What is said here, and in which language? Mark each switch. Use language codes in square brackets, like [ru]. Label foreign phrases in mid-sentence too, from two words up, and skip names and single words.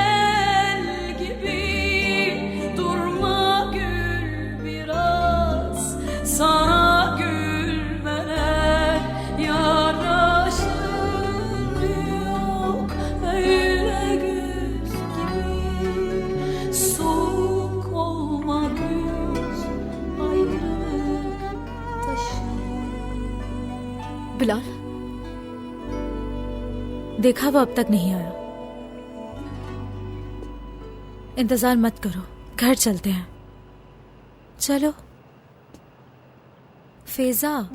[tr] el gibi durma, gül biraz, sana gülmeler yaraşır. Yok öyle güz gibi soğuk olma, güz ayrılık taşır. [ur] بلال، دیکھا وہ اب تک نہیں آیا. انتظار مت کرو، گھر چلتے ہیں. चलो। फेजा,